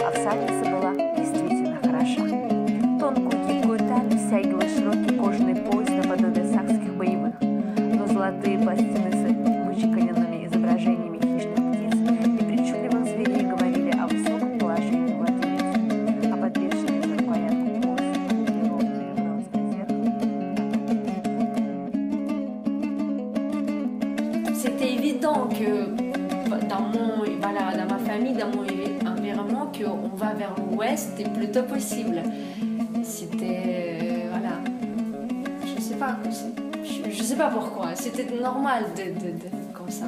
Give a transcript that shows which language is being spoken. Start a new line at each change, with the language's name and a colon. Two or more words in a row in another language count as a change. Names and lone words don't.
Russian: А всадница была действительно хороша. Тонкую гибкую талию стягивал широкий кожаный пояс наподобие сакских боевых, но золотые пластины с вычеканенными изображениями хищных птиц и причудливых зверей говорили о высоком положении владелицы, а подвешенные на рукоятку пояса и ровное бронзовое зеркало.
French: C'était évident que dans ma famille, dans mon environnement, qu'on va vers l'ouest le plus tôt possible. C'était, voilà, je sais pas pourquoi, c'était normal de comme ça.